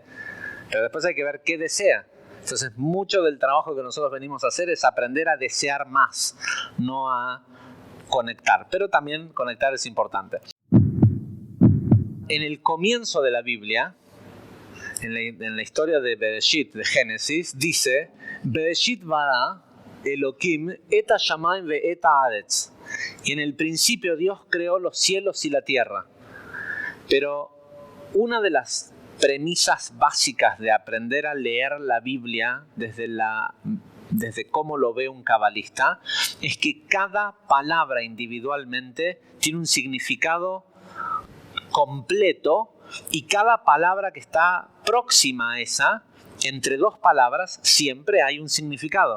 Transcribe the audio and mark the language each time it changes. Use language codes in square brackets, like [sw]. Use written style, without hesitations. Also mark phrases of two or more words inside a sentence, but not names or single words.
[es] Pero después hay que ver qué desea. Entonces, mucho del trabajo que nosotros venimos a hacer es aprender a desear más, no a conectar. Pero también conectar es importante. En el comienzo de la Biblia, en la historia de Bereshit, de Génesis, dice: [he] בראשית ברא אלוהים את השמים ואת הארץ. [es] Y en el principio Dios creó los cielos y la tierra. Pero una de las premisas básicas de aprender a leer la Biblia desde cómo lo ve un cabalista es que cada palabra individualmente tiene un significado completo, y cada palabra que está próxima a esa, entre dos palabras, siempre hay un significado.